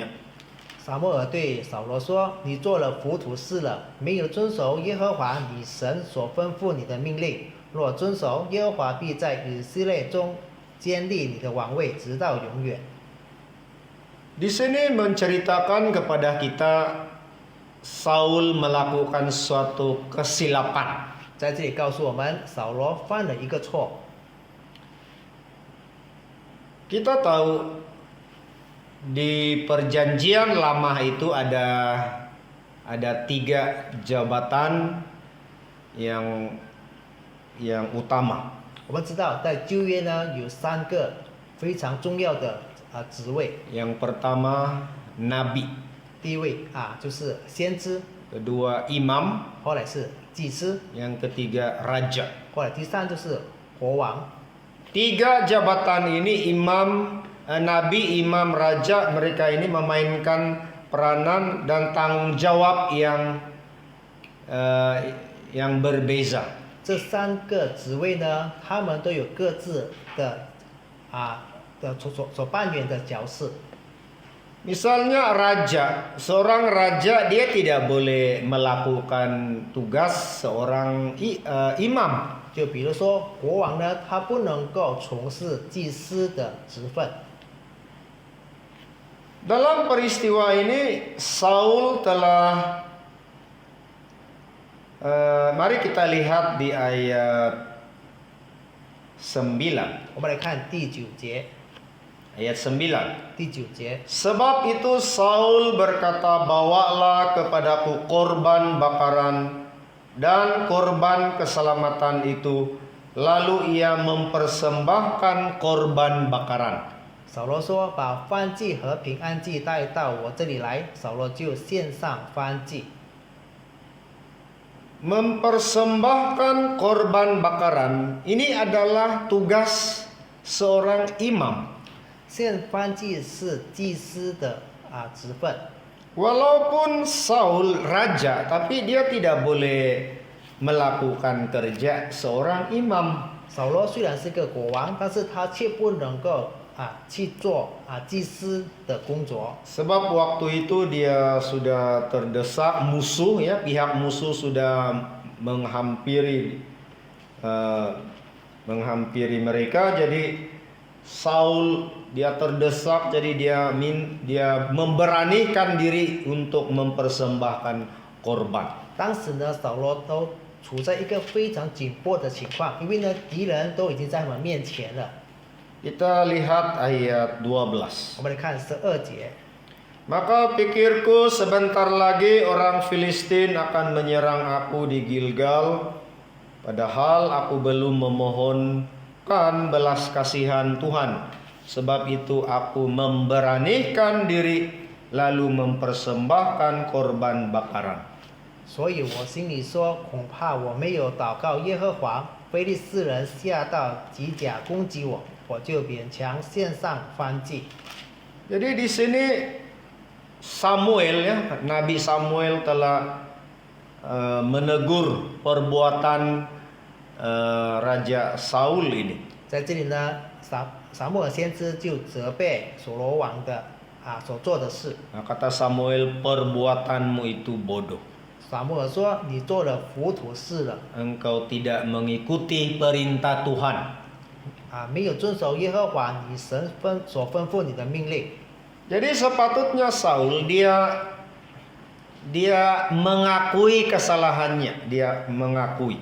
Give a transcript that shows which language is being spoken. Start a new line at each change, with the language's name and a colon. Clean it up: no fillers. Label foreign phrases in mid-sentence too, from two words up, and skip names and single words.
Chinese: 撒母耳对扫罗说：“你做了糊涂事了，没有遵守耶和华你神所吩咐你的命令。若遵守，耶和华必在以色列中坚立你的王位，直到永远。”
Malay: Di sini menceritakan kepada kita Saul melakukan suatu kesilapan.
Chinese: 在这里告诉我们，扫罗犯了一个错。
Malay: Kita tahu di perjanjian lama itu ada 3 jabatan yang utama.
Chinese: 我们知道，在旧约呢有3个非常重要的职位。
Malay: Yang pertama nabi,
Chinese: 第一位就是先知，
Malay: kedua imam,
Chinese: 后来是祭司，
Malay: yang ketiga raja.
Chinese: 后来第3就是国王。
Malay: 3 jabatan ini imam, nabi, imam, raja, mereka ini memainkan peranan dan tanggung jawab yang berbeza.
Chinese: 这3个职位呢，他们都有各自的所扮演的角色。
Malay: Misalnya raja, seorang raja dia tidak boleh melakukan tugas seorang imam.
Chinese: 就比如说国王呢，他不能够从事祭司的职分。
Malay: Dalam peristiwa ini Saul telah mari kita lihat di ayat 9.
Chinese: 我们来看第9节，
Malay: Ayat 9.
Chinese: 第9节，
Malay: Sebab itu Saul berkata, bawalah kepadaku korban bakaran dan korban keselamatan itu. Lalu ia mempersembahkan korban bakaran.
Chinese: 扫罗说：“把燔祭和平安祭带到我这里来。” 扫罗就献上燔祭。
Malay: Mempersembahkan korban bakaran ini adalah tugas seorang imam.
Chinese: 献燔祭是祭司的职分。
Malay: Walaupun Saul raja, tapi dia tidak boleh melakukan kerja seorang imam.
Chinese: 扫罗虽然是个国王，但是他却不能够去做祭司的工作。
Malay: Sebab waktu itu dia sudah terdesak musuh, ya, pihak musuh sudah menghampiri mereka. Jadi Saul dia terdesak, jadi dia memberanikan diri untuk mempersembahkan korban.
Chinese: 当时呢，扫罗都处在一个非常紧迫的情况，因为呢，敌人都已经在我们面前了。
Malay: Kita lihat ayat 12.
Chinese: 我们来看12节。
Malay: Maka pikirku sebentar lagi orang Filistin akan menyerang aku di Gilgal, padahal aku belum memohonkan belas kasihan Tuhan. Sebab itu aku memberanikan diri lalu mempersembahkan korban bakaran.
Chinese: 所以我心里说，恐怕我没有祷告耶和华，非利士人下到吉甲攻击我，我就勉强献上燔祭。
Malay: Jadi di sini Samuel, ya, Nabi Samuel telah menegur perbuatan Raja Saul ini.
Chinese: 在这里呢，撒母耳先知就责备所罗王的所做的事。
Malay: Nah, kata Samuel, perbuatanmu itu bodoh.
Chinese: 撒母耳说：“你做了糊涂事了，
Malay: Engkau tidak mengikuti perintah Tuhan.
Chinese: 没有遵守耶和华你神所吩咐你的命令。”
Malay: Jadi sepatutnya Saul dia mengakui kesalahannya, dia mengakui.